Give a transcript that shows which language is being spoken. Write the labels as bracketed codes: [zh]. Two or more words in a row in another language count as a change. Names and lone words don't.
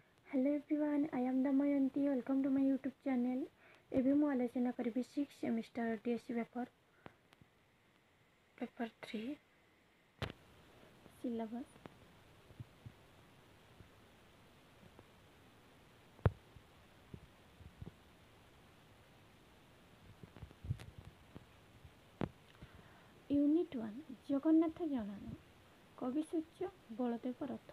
[en] Hello everyone, I am Damayanti. Welcome to my YouTube channel. [or] ଏବେ ମୁଁ ଆଲୋଚନା କରିବି [en] 6th semester DSC paper 3 syllabus. [or] ୟୁନିଟ୍ 1 ଜଗନ୍ନାଥ ଜଣାଣ କବିସୂର୍ଯ୍ୟ ବଳଦେବ ରଥ।